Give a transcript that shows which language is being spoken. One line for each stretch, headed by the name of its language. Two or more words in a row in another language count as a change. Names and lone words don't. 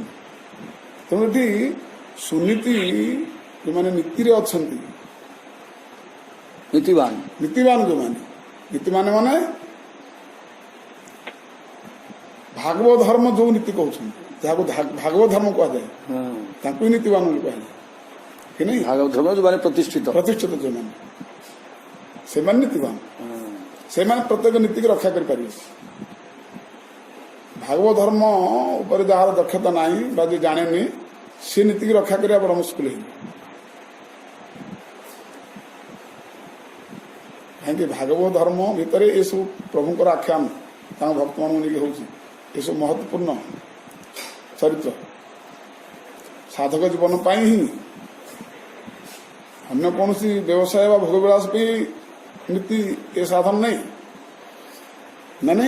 Odia: ତେଣୁ ଏଠି ସୁନୀତି ଯେଉଁମାନେ ନୀତିରେ ଅଛନ୍ତି, नीतिवान ନୀତିବାନ ଯେଉଁମାନେ, ନୀତିମାନେ ମାନେ ଭାଗବତ ଧର୍ମ ଯୋଉ ନୀତି କହୁଛନ୍ତି, ଯାହାକୁ ଭାଗବତ ଧର୍ମ କୁହାଯାଏ, हाँ ତାଙ୍କୁ ହିଁ ନୀତିବାନ ବୋଲି କୁହାଯାଏ କି ନାହିଁ। ଭାଗବତ ଧର୍ମ ଯୋ ମାନେ ପ୍ରତିଷ୍ଠିତ ପ୍ରତିଷ୍ଠିତ ଯେଉଁମାନେ, ସେମାନେ ନୀତିବାନ, हाँ ସେମାନେ ପ୍ରତ୍ୟେକ ନୀତିକି ରକ୍ଷା କରିପାରିବେ। ଭାଗବତ ଧର୍ମ ଉପରେ ଯାହାର ଦକ୍ଷତା ନାହିଁ ବା ଯିଏ ଜାଣେନି, ସେ ନୀତିକି ରକ୍ଷା କରିବା ବଡ ମୁସ୍କିଲ ହେଇଯିବ। କାହିଁକି ଭାଗବତ ଧର୍ମ ଭିତରେ ଏସବୁ ପ୍ରଭୁଙ୍କର ଆଖ୍ୟାନ ତାଙ୍କ ଭକ୍ତମାନଙ୍କୁ ନେଇକି ହଉଛି, ଏସବୁ ମହତ୍ୱପୂର୍ଣ୍ଣ ଚରିତ୍ର ସାଧକ ଜୀବନ ପାଇଁ ହିଁ, ଅନ୍ୟ କୌଣସି ବ୍ୟବସାୟ ବା ଭୋଗବିଳାସ ପାଇଁ ନୀତି ଏ ସାଧନ ନାହିଁ ନା ନାହିଁ।